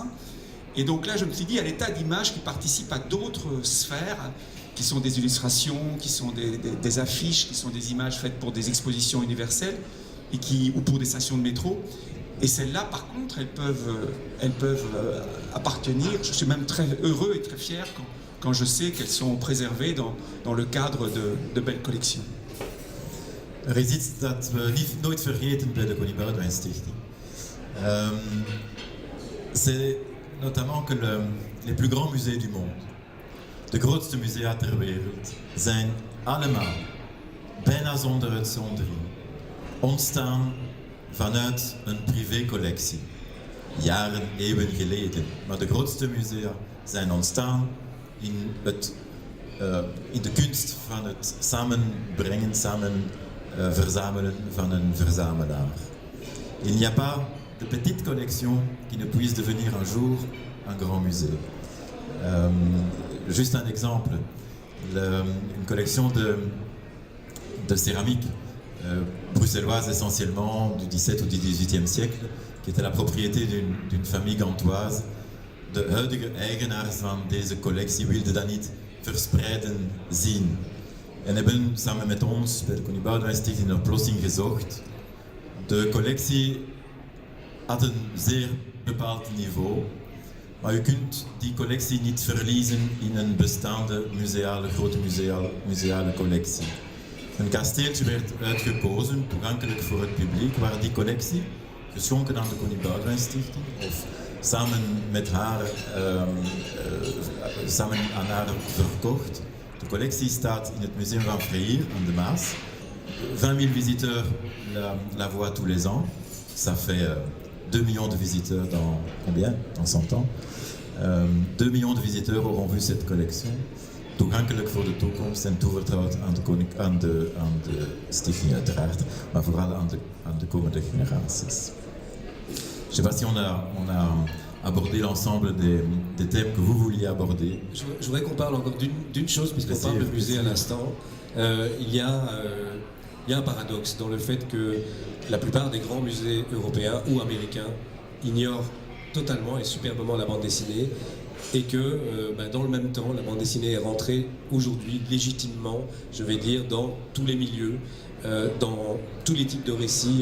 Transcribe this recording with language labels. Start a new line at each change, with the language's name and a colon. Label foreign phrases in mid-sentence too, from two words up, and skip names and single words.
French: Et donc là, je me suis dit, à l'état d'images qui participent à d'autres sphères, qui sont des illustrations, qui sont des affiches, qui sont des images faites pour des expositions universelles ou pour des stations de métro. Et celles-là, par contre, elles peuvent appartenir. Je suis même très heureux et très fier quand je sais qu'elles sont préservées dans le cadre de belles collections.
Dutch: Er is iets dat we nooit vergeten bij de Connie Boudewijn Stichting.
French: C'est notamment que les plus grands musées du monde,
Dutch: de grootste musea ter wereld, zijn allemaal, bijna zonder uitzondering, ontstaan vanuit een privécollectie. Jaren, eeuwen geleden. Maar de grootste musea zijn ontstaan in de kunst van het samenbrengen, verzamelen van een verzamelaar.
French: Il n'y a pas de petite collection qui ne puisse devenir un jour un grand musée. Juste un exemple, une collection de céramique bruxelloise essentiellement du XVIIe ou du XVIIIe siècle, qui était la propriété d'une famille gantoise.
Dutch: De huidige eigenaars van deze collectie wilden dat niet verspreiden zien. En hebben samen met ons bij de Connie Boudewijn Stichting een oplossing gezocht. De collectie had een zeer bepaald niveau, maar u kunt die collectie niet verliezen in een bestaande grote museale collectie. Een kasteeltje werd uitgekozen, toegankelijk voor het publiek, waar die collectie, geschonken aan de Connie Boudewijn Stichting, of samen met haar, samen aan haar verkocht. De collectie staat in het museum van Freyr aan de Maas.
French: 20 000 visiteurs la voient tous les ans. Ça fait 2 millions de visiteurs dans combien? Dans 100 ans. 2 millions de visiteurs auront vu cette collection.
Dutch: Toegankelijk voor de toekomst en toevertrouwd aan de stichting uiteraard, maar vooral aan de komende generaties.
French: Je ne sais pas si on a abordé l'ensemble des thèmes que vous vouliez aborder. Je voudrais qu'on parle encore d'une chose, puisqu'on parle de musée à l'instant. Il y a un paradoxe dans le fait que la plupart des grands musées européens ou américains ignorent totalement et superbement la bande dessinée, et que dans le même temps, la bande dessinée est rentrée aujourd'hui légitimement, je vais dire, dans tous les milieux, dans tous les types de récits.